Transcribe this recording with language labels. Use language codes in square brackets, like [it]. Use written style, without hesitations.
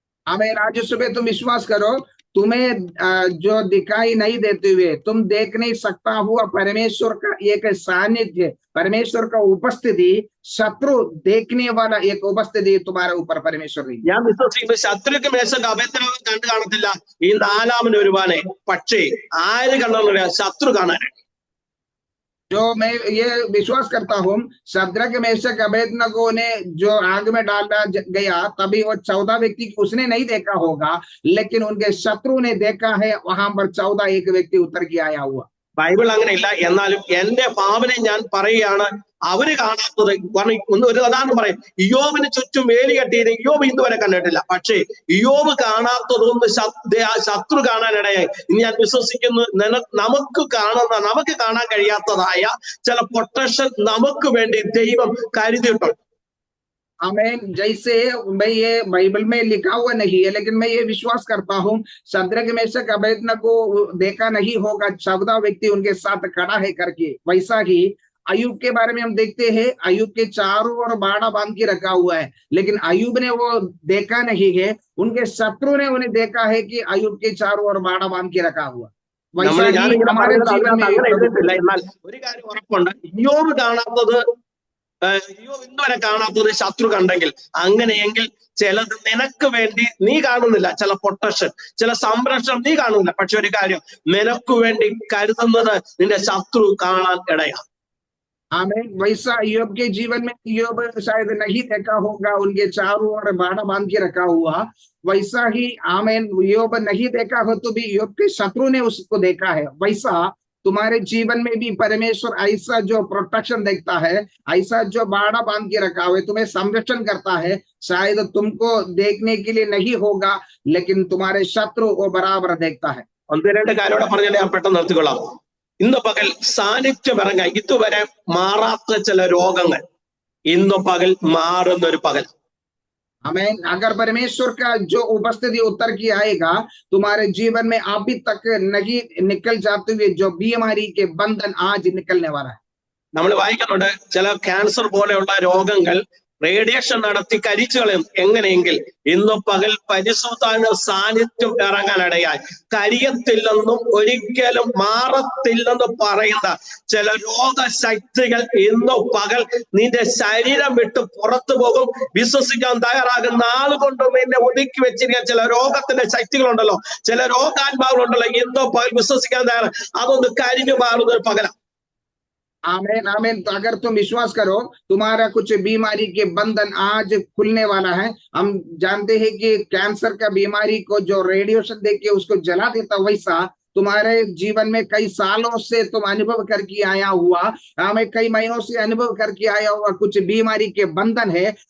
[hi] हमें आज सुबह तुम विश्वास करो, तुम्हें जो दिखाई नहीं देते हुए तुम देख नहीं सकता हुआ परमेश्वर का एक सानिध्य, परमेश्वर का उपस्थिति, शत्रु देखने वाला एक उपस्थिति तुम्हारे ऊपर परमेश्वर नहीं। [ml] ഞാൻ വിശ്വസിക്കുന്നു ശത്രുക്ക് മേശക്ക് അബേദ്നെഗോ കണ്ടു കാണത്തില്ല ഈ 4-ാമന് വരുവാനെ. പക്ഷേ ആര് കണ്ടെന്ന് ശത്രു കാണാനായി. [hi] जो मैं ये विश्वास करता हूँ, शद्रक मेशक अबेदनगो ने जो आग में डाला गया तभी वो 14 व्यक्ति उसने नहीं देखा होगा, लेकिन उनके शत्रु ने देखा है। वहां पर 14 एक व्यक्ति उतर के आया हुआ। [ml] ബൈബിൾ അങ്ങനെയില്ല. എന്നാലും എന്റെ ഭാവന ഞാൻ പറയുകയാണ്, അവര് കാണാത്തത്. ഒരു ഉദാഹരണം പറയും, ഇയ്യോബിന് ചുറ്റും വേലി കെട്ടിയത് ഇയ്യോബ് ഇന്ന് വരെ കണ്ടിട്ടില്ല. പക്ഷേ ഇയ്യോബ് കാണാത്തതൊന്ന് ശത്രു കാണാനിടയായി. ഇനി ഞാൻ വിശ്വസിക്കുന്നു, നമുക്ക് കാണാൻ കഴിയാത്തതായ ചില പൊട്ടൻഷ്യൽ നമുക്ക് വേണ്ടി ദൈവം കരുതിയിട്ടുണ്ട്. [hi] आमीन। जैसे मैं ये बाइबल में लिखा हुआ नहीं है, लेकिन मैं ये विश्वास करता हूँ, शद्रक मेशक अबेदनगो को देखा नहीं होगा 14 व्यक्ति उनके साथ खड़ा है करके, वैसा ही अयुब के बारे में हम देखते हैं, अयुब के चारों ओर बाड़ा बांध के रखा हुआ है, लेकिन अयुब ने वो देखा नहीं है, उनके शत्रु ने उन्हें देखा है कि अयुब के चारों ओर बाड़ा बांध के रखा हुआ। वैसा ही हमारे जीवन में [ml] എന്നാൽ ഒരു കാര്യം ഉറപ്പുണ്ട്, ഇയ്യോബ് കാണാത്തത് ഇയ്യോബ് ഇന്ന് വരെ കാണാത്തത് ശത്രു കണ്ടെങ്കിൽ, അങ്ങനെയെങ്കിൽ ചിലത് നിനക്ക് വേണ്ടി നീ കാണുന്നില്ല, ചില പൊട്ടൻഷ്യൽ, ചില സംരക്ഷണം നീ കാണുന്നില്ല. പക്ഷെ ഒരു കാര്യം, നിനക്ക് വേണ്ടി കരുതുന്നത് നിന്റെ ശത്രു കാണാൻ ഇടയാ. [hi] आमीन। वैसा अय्यूब के जीवन में अय्यूब शायद नहीं देखा होगा, उनके चारों ओर बाड़ा बांध के रखा हुआ, वैसा ही आमीन अय्यूब नहीं देखा हो तो भी अय्यूब के शत्रु ने उसको देखा है। वैसा तुम्हारे जीवन में भी परमेश्वर ऐसा जो प्रोटेक्शन देखता है, ऐसा जो बाड़ा बांध के रखा हुआ है, तुम्हें संरक्षण करता है। शायद तुमको देखने के लिए नहीं होगा, लेकिन तुम्हारे शत्रु वो बराबर देखता है। [ml] ഒന്ന് രണ്ട് കാര്യം പറഞ്ഞാൽ ഞാൻ പെട്ടെന്ന് നിർത്തിക്കൊള്ളാം. ഇന്ന് പകൽ സാന്നിധ്യം ഇറങ്ങാൻ ഇതുവരെ മാറാത്ത ചില രോഗങ്ങൾ ഇന്ന് പകൽ മാറുന്ന ഒരു പകൽ. [hi] आमीन। अगर परमेश्वर का जो उपस्थिति उतर के आएगा तुम्हारे जीवन में, अभी तक नहीं निकल जाते हुए जो बीमारी के बंधन आज निकलने वाला है। [ml] നമ്മൾ വായിക്കുന്നുണ്ട്, ചില ക്യാൻസർ പോലെയുള്ള രോഗങ്ങൾ റേഡിയേഷൻ നടത്തി കരിച്ചു കളയും. എങ്ങനെയെങ്കിൽ ഇന്ന് പകൽ പരിശുദ്ധാത്മാവിന്റെ സാന്നിധ്യം ഇറങ്ങാനിടയായി. കരിയത്തില്ലെന്നും ഒരിക്കലും മാറത്തില്ലെന്ന് പറയുന്ന ചില രോഗശക്തികൾ ഇന്ന് പകൽ നിന്റെ ശരീരം വിട്ട് പുറത്തു പോകും. വിശ്വസിക്കാൻ തയ്യാറാകുന്ന ആളുകൊണ്ട് നിന്നെ ഒതുക്കി വെച്ചിരിക്കുന്ന ചില രോഗത്തിന്റെ ശക്തികളുണ്ടല്ലോ, ചില രോഗാത്മാക്കളുണ്ടല്ലോ, ഇന്ന് പകൽ വിശ്വസിക്കാൻ തയ്യാറാണ്, അതൊന്ന് കരിഞ്ഞു മാറുന്ന ഒരു പകല. [hi] आमीन आमीन। तो अगर तुम विश्वास करो, तुम्हारा कुछ बीमारी के बंधन आज खुलने वाला है। हम जानते हैं कि कैंसर का बीमारी को जो रेडिएशन देके उसको जला देता, वैसा तुम्हारे जीवन में कई सालों से तुम अनुभव करके आया हुआ, हमें कई महीनों से अनुभव करके आया हुआ कुछ बीमारी के बंधन है।